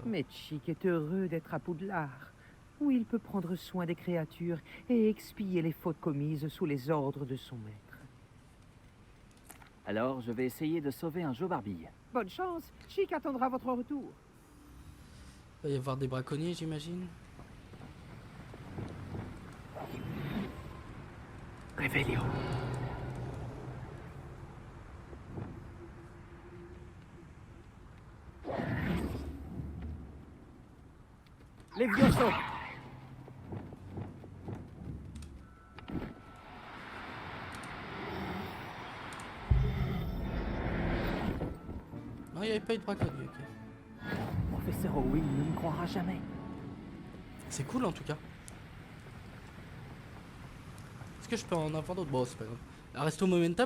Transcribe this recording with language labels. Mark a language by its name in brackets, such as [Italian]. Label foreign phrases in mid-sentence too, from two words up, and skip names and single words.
[French] Mais Chic est heureux d'être à Poudlard, où il peut prendre soin des créatures et expier les fautes commises sous les ordres de son maître. Alors, je vais essayer de sauver un Jobarbille. Bonne chance, Chic attendra votre retour. Il va y avoir des braconniers, j'imagine. Revelio. Levioso! Non, il n'y avait pas eu de braconnier, ok. Professeur Owen ne me croira jamais. C'est cool en tout cas. Est-ce que je peux en avoir d'autres? Bon, c'est pas grave. Resto Momentum